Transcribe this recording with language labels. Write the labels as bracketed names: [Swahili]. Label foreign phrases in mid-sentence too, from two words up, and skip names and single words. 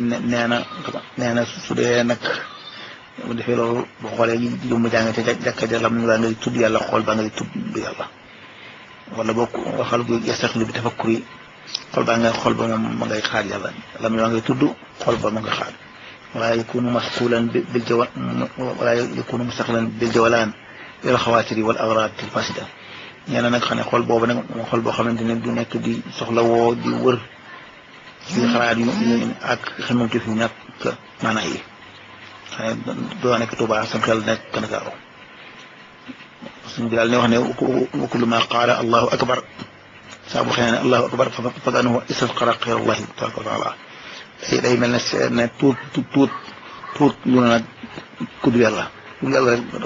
[Wolof] na su dee nag bu defee loolu bu xoolee lu mu jàng ca jàkka ja lam la ngay tudd yàlla xool ba ngay tudd yàlla wala boo waxal bu [Arabic] يشتغل بالتفكر [Wolof] xool ba ngay xool ba moom ma ngay xaar yàlla lam la ngay tudd xool ba ma nga xaar [Arabic] ولا يكون مسقولا ولا يكون مستقلا بالجولان إلى الخواتر والأغراض الفاسدة يعني [Wolof] nag xam ne xool boobu nag moo xool boo xamante ne du nekk di soxla woo di wër ci xalaat yu ak xamante fi ñàkk maanaa yi xam ne doo nekk Tuubaa sam xel nekk Ndakaaru suñ bi daal ne wax ne [Arabic] وكلما قال الله أكبر [Wolof] saa bu xëy ne [Arabic] الله أكبر فإنه استصغر غير الله تبارك وتعالى [Wolof] day mel ne tuut lu na nag kudd yàlla rek